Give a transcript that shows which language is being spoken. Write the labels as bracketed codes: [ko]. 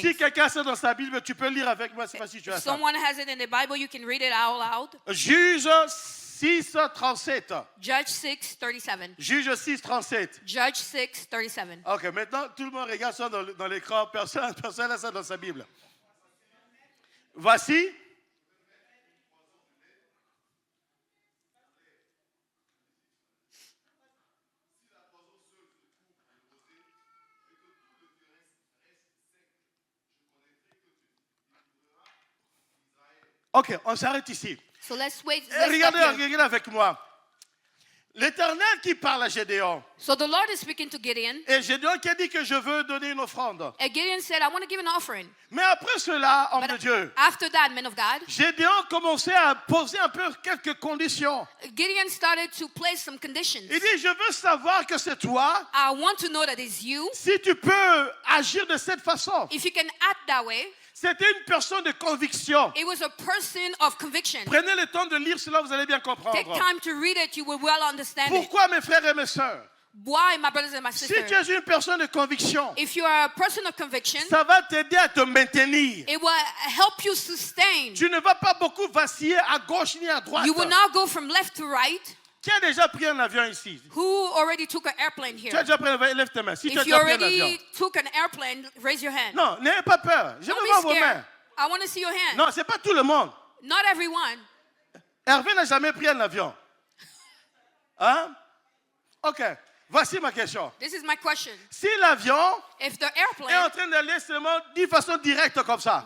[fr] Si quelqu'un c'est dans sa Bible, tu peux lire avec moi, c'est pas si tu as [en] If [fr] ça. [en] someone has it in the Bible, you can read it out loud. [fr] Juge 6, 37. [en] Judge 6:37. [fr] Juge 6, 37. [en] Judge 6:37. [fr] Ok, maintenant tout le monde regarde ça dans l'écran. Personne n'a ça dans sa Bible. Voici. Ok, on s'arrête ici. [en] So let's wait. [fr] Et [en] Let's stop here. [fr] regardez avec moi. L'Éternel qui parle à Gédéon. [en] So the Lord is speaking to Gideon. [fr] Et Gédéon qui a dit que je veux donner une offrande. [en] And Gideon said, I want to give an offering. [fr] Mais après cela, homme [en] But [fr] de Dieu, [en] after that, men of God, [fr] Gédéon commençait à poser un peu quelques conditions. [en] Gideon started to place some conditions. [fr] Il dit, je veux savoir que c'est toi, [en] I want to know that it's you. [fr] si tu peux agir de cette façon. [en] If you can act that way. [fr] C'était une personne de conviction. [en] It was a person of conviction. [fr] Prenez le temps de lire cela, vous allez bien [en] Take [fr] comprendre. [en] time to read it, you will well understand it. [fr] Pourquoi, mes frères et mes sœurs? [en] Why, my brothers and my [fr] Si [en] sisters? [fr] tu es une personne de conviction, [en] If you are a person of conviction, [fr] ça va t'aider à te maintenir. [en] it will help you sustain. [fr] Tu ne vas pas beaucoup vaciller à gauche ni à droite. [en] You will not go from left to right. [fr] Qui a déjà pris un avion ici? [en] Who already took an airplane [fr] Tu as [en] here? [fr] déjà pris un avion? Lève tes mains. Si tu as [en] If you [fr] déjà pris un avion. [en] already took an airplane, raise your hand. [fr] Non, n'ayez pas peur. Je [en] Don't [fr] veux [en] be [fr] voir vos [en] scared. [fr] mains. [en] I want to see your hand. [fr] Non, c'est pas tout le monde. [en] Not everyone. [fr] Hervé n'a jamais pris un avion. Hein? Ok. Voici ma question. [en] This is my question. [fr] Si l'avion [en] If the [fr] est en [en] airplane [fr] train d'aller seulement d'une façon directe comme ça,